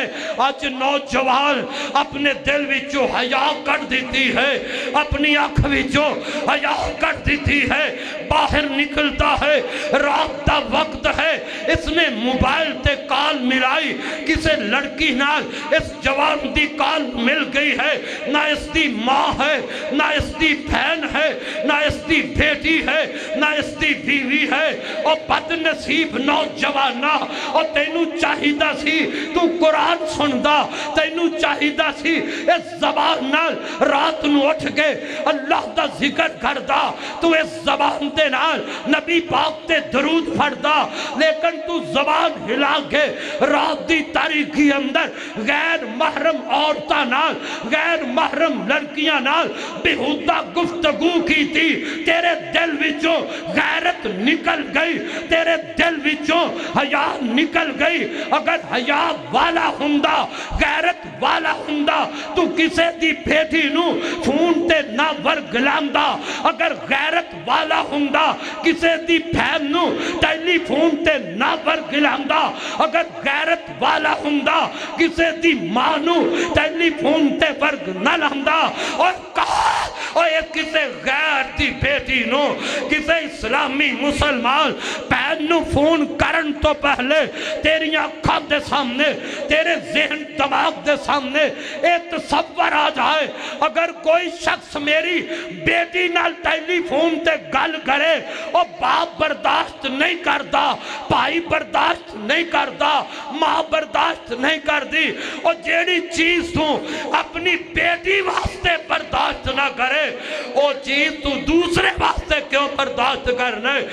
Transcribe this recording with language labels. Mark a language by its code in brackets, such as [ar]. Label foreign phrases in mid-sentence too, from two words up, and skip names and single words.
[pa] آج نوجوان اپنے دل وچوں حیا [ur] کٹ دیتی ہے، [pa] اپنی آنکھ وچوں حیا [ur] کٹ دیتی ہے، [pa] باہر نکلتا ہے، رات دا وقت ہے، اس نے موبائل تے کال ملائی، کسے لڑکی نال اس جوان دی کال مل گئی ہے، نہ اس دی ماں ہے، نہ اس دی بہن ہے، نہ اس دی بیٹی ہے، نہ اس دی بیوی ہے۔ اور بد نصیب نوجوانا، اور تینوں چاہیدہ سی تو قرآن سندا، تینوں چاہیدہ سی اس زبان نال رات نو اٹھ کے اللہ دا ذکر کردا، تو اس زبان دے نال نبی پاک تے درود پڑھدا، لیکن تو زبان ہلا کے رات دی تاریکی اندر غیر محرم عورتاں نال، غیر محرم لڑکیاں نال [ur] بےہودہ گفتگو کی تھی، [pa] تیرے دل وچوں غیرت نکل گئی، تیرے دل وچوں حیا نکل گئی۔ اگر حیا والا ہوندا، غیرت والا ہوندا، تو کسے دی بیٹی نو فون تے نہ ورگلاندا، اگر غیرت والا ہوندا کسے دی بہن نو ٹیلی فون تے نہ ورگلاندا، اگر غیرت والا ہوندا کسے دی ماں نو ٹیلی فون تے ورگ نہ لاندا، اور کہا اور یہ کسے غیر دی بیٹی نو، کسے اسلامی مسلمان بہن نو فون کرن تو پہلے تیری آنکھاں دے سامنے، تیرے ذہن دماغ دے سامنے ایک تصور آ جائے، اگر کوئی شخص میری بیٹی نال ٹیلی فون تے گل کرے اور باپ [ur] برداشت نہیں کرتا، [pa] بھائی [ur] برداشت نہیں کرتا، [pa] ماں برداشت نہیں کردی، اور جیڑی چیز تو اپنی بیٹی واسطے برداشت نہ کرے، وہ چیز تو دوسرے واسطے کیوں برداشت کرنا ہے؟